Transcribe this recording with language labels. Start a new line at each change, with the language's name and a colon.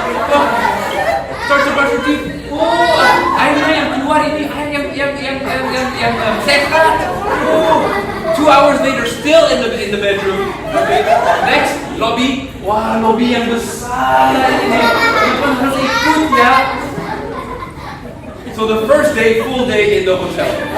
English: Oh, start to brush your teeth.
Indonesian: Oh, airnya yang keluar ini air yang sehat.
English: Oh, 2 hours later still in the bedroom. Okay. Next, lobby.
Indonesian: Wah, lobby yang besar ini. Teman harus ikut ya.
English: So the first day, full day in the hotel.